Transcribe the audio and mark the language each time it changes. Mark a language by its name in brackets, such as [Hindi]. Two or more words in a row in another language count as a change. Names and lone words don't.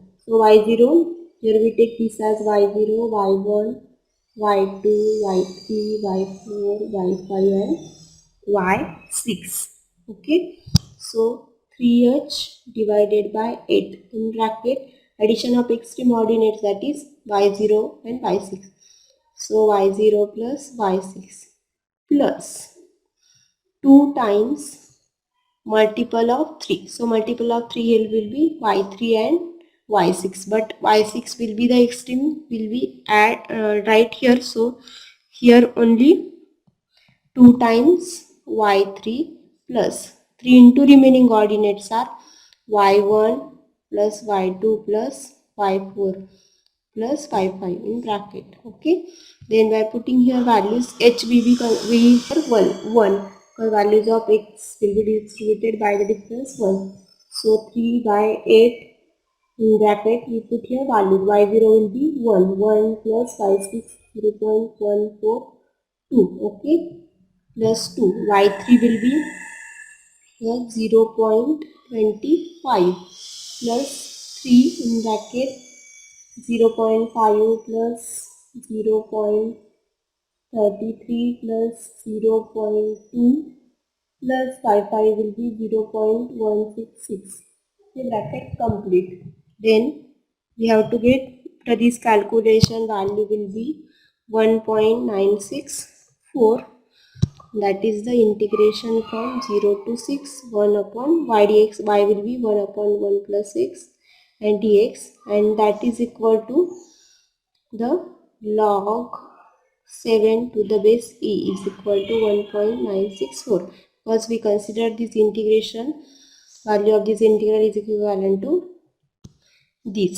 [English] So y0, here we take this as y0, y1, y2, y3, y4, y5 and y6. Okay, so 3h divided by 8 in bracket addition of extreme ordinates, that is y0 and y6. So y0 plus y6 plus 2 times multiple of 3. So multiple of 3 here will be y3 and y6, but y6 will be the extreme, will be at right here. So here only 2 times y3 plus 3 into remaining coordinates are y1 plus y2 plus y4 plus y5 in bracket. Okay, then by putting here values h we here 1 because values of x will be distributed by the difference 1. So 3 by 8 in bracket we put here values y0 will be 1 plus y6 0.142. Okay, plus 2, y3 will be 0.25 plus 3 in bracket 0.5 plus 0.33 plus 0.2 plus 55 will be 0.166. The bracket complete. Then we have to get this calculation value will be 1.964. That is the integration from 0 to 6, 1 upon y dx. Y will be 1 upon 1 plus x and dx, and that is equal to the log 7 to the base e is equal to 1.964, because we consider this integration value of this integral is equivalent to this.